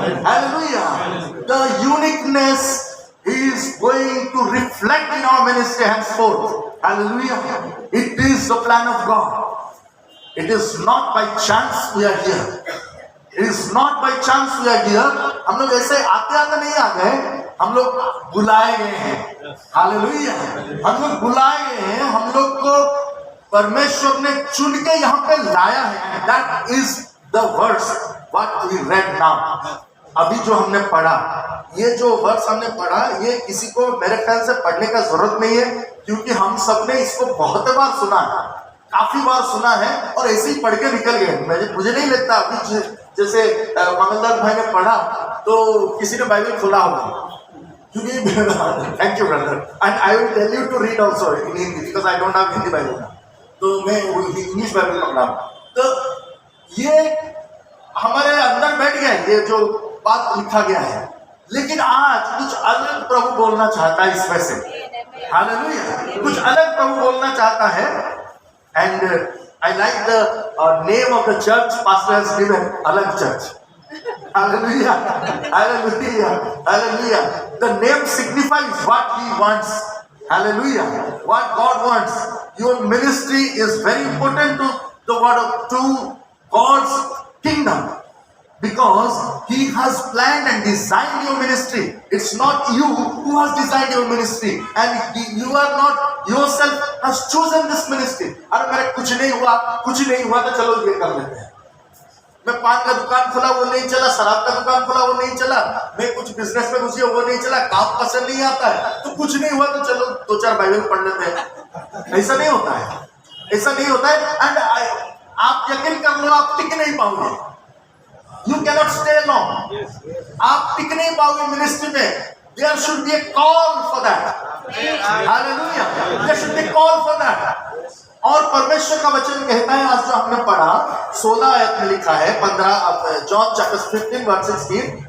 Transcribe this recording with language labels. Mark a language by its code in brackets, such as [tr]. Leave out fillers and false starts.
[en] Hallelujah. The uniqueness is going to reflect in our ministry henceforth. Hallelujah. It is the plan of God. It is not by chance we are here. It is not by chance we are here. [hi] हम लोग ऐसे आते आते नहीं आ गए, हम लोग बुलाए गए हैं. हालेलुया. हम लोग बुलाए गए हैं, हम लोग को परमेश्वर ने चुन के यहाँ पे लाया है. [en] That is the verse what we read now. [hi] अभी जो हमने पढ़ा, ये जो वर्स हमने पढ़ा, ये किसी को मेरे ख्याल से पढ़ने का जरूरत नहीं है, क्योंकि हम सब ने इसको बहुत बार सुना है, काफी बार सुना है और ऐसे ही पढ़ के निकल गए. मुझे नहीं लगता अभी जैसे मंगलदास भाई ने पढ़ा तो किसी ने बाइबल खोला होगा, क्योंकि [en] Thank you brother. And I will tell you to read also in Hindi because I don't have Hindi Bible, [hi] तो मैं इंग्लिश बाइबल पढ़ा. तो ये हमारे अंदर बैठ गया ये जो बात लिखा गया है, लेकिन आज कुछ अलग प्रभु बोलना चाहता है इसमें से. हालेलुया. कुछ अलग प्रभु बोलना चाहता है. [en] And I like the name of the church pastor has given, Alag Church. Hallelujah. Hallelujah. Hallelujah. The name signifies what he wants. Hallelujah. What God wants. Your ministry is very important to God's kingdom, because He has planned and designed your ministry. It's not you who has designed your ministry, and you are not yourself has chosen this ministry. [hi] अरे मेरे कुछ नहीं हुआ तो चलो ये कर लेते हैं. मैं पान का दुकान खोला वो नहीं चला, शराब का दुकान खोला वो नहीं चला, मैं कुछ बिजनेस में घुसी वो नहीं चला, काम पसंद नहीं आता है तो कुछ नहीं हुआ तो चलो 2-4 बाइबल पढ़ लेते हैं. ऐसा नहीं होता है, ऐसा नहीं होता है. एंड आप यकीन कर लो, आप टिक नहीं पाओगे. [en] You cannot stay long. [hi] आप टिक नहीं पाओगे मिनिस्ट्री में. [en] There should be a call for that. Hallelujah. There should be a call for that. [hi] और परमेश्वर का वचन कहता है, आज जो हमने पढ़ा 16 आयत में लिखा है, 15 जॉन चैप्टर 15 वर्स 16.